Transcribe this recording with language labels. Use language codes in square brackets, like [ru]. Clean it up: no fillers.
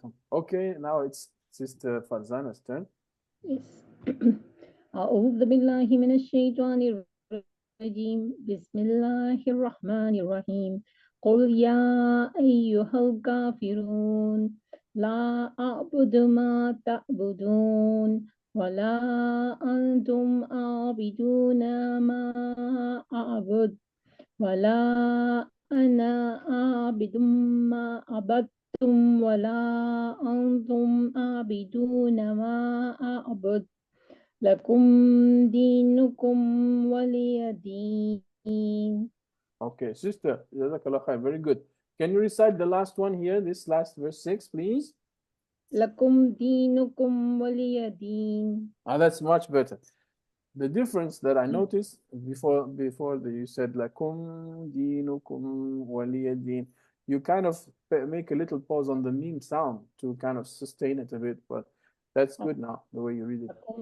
[en] Okay, now it's Sister Farzana's turn. Yes. [ar] أعوذ بالله من الشيطان الرجيم بسم الله الرحمن الرحيم قل يا أيها الكافرون لا أعبد ما تعبدون ولا أنتم عابدون ما أعبد ولا أنا عابد ما عبدتم ولا أنتم عابدون ما أعبد لكم دينكم ولي دين. [en] Okay, Sister, Jazakallah khair. Very good. Can you recite the last one here, this last verse 6, please? [ar] لكم دينكم ولي دين. [en] That's much better. The difference that I noticed before you said lakum dinukum waliya din, you kind of make a little pause on the meme sound to kind of sustain it a bit, but that's good now, the way you read it